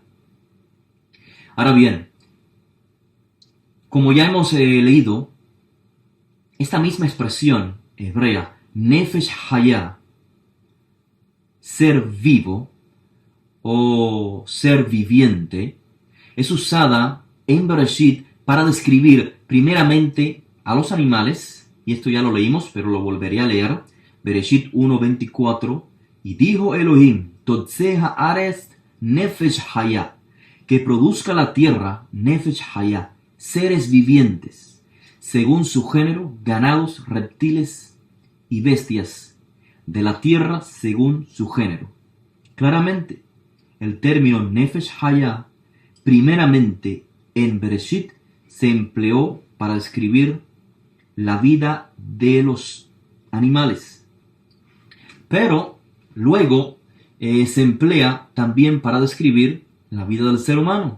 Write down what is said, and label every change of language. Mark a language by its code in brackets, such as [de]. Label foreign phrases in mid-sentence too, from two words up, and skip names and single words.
[es] Ahora bien, como ya hemos leído, esta misma expresión hebrea, [he] נפש חיה, [es] ser vivo o ser viviente, es usada en Bereshit para describir primeramente a los animales, y esto ya lo leímos, pero lo volveré a leer, Bereshit 1:24, y dijo Elohim, [he] תוצא הארץ נפש חיה, [es] que produzca la tierra [he] נפש חיה, [es] seres vivientes, según su género, ganados, reptiles y bestias, de la tierra según su género. Claramente, el término [he] נפש חיה, [es] primeramente en Bereshit, se empleó para describir la vida de los animales. Pero luego se emplea también para describir la vida del ser humano.